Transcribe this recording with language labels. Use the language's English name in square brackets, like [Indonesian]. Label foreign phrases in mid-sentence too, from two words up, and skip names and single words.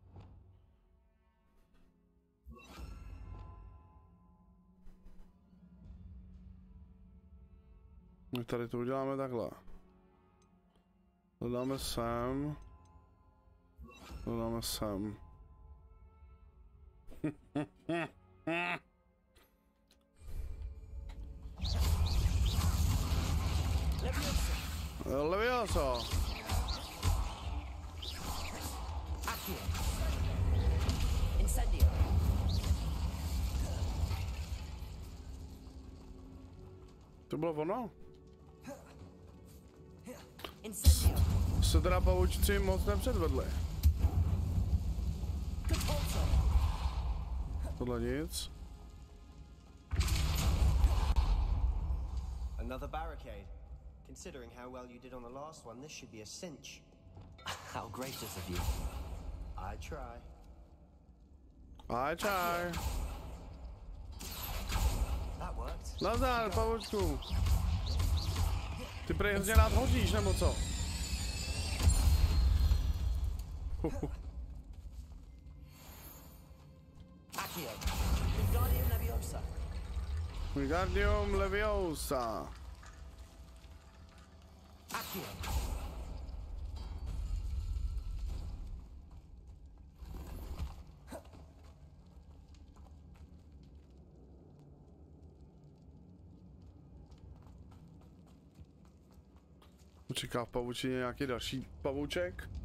[Czech] My tady to uděláme takhle. To dáme sem. To dáme sem. Leviosa. Incendio. To bylo ono? Incendio. Se teda pavučci moc nepředvedli. Tohle nic. [English] Another barricade. Considering how well you did on the last one, this should be a cinch. How gracious of you. I try. I try. That worked. [Czech] Nazdar, pavučku. Ty prej hrozně rád hoříš, nebo co? Accio. Wingardium Leviosa. Wingardium Leviosa. Accio. Čeká v pavučině nějaký další pavouček.